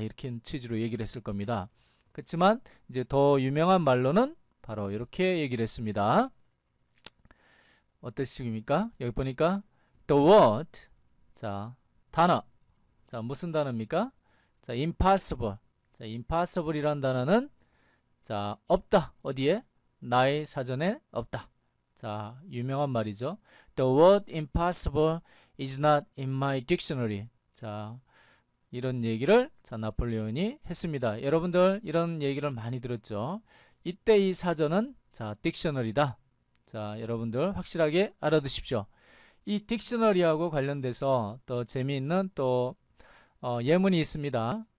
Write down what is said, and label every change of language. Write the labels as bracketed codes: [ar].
[ko] 이렇게 취지로 얘기를 했을 겁니다. 그렇지만 이제 더 유명한 말로는 바로 이렇게 얘기를 했습니다. 어떤 식입니까? 여기 보니까 the word 자, 단어. 자, 무슨 단어입니까? 자, impossible. 자, impossible이란 단어는 자, 없다. 어디에? 나의 사전에 없다. 자, 유명한 말이죠. [en] The word impossible is not in my dictionary. [ko] 자, 이런 얘기를 자, 나폴레옹이 했습니다. 여러분들 이런 얘기를 많이 들었죠. 이때 이 사전은 자, 딕셔너리다. 자, 여러분들 확실하게 알아두십시오. 이 딕셔너리하고 관련돼서 또 재미있는 또 예문이 있습니다.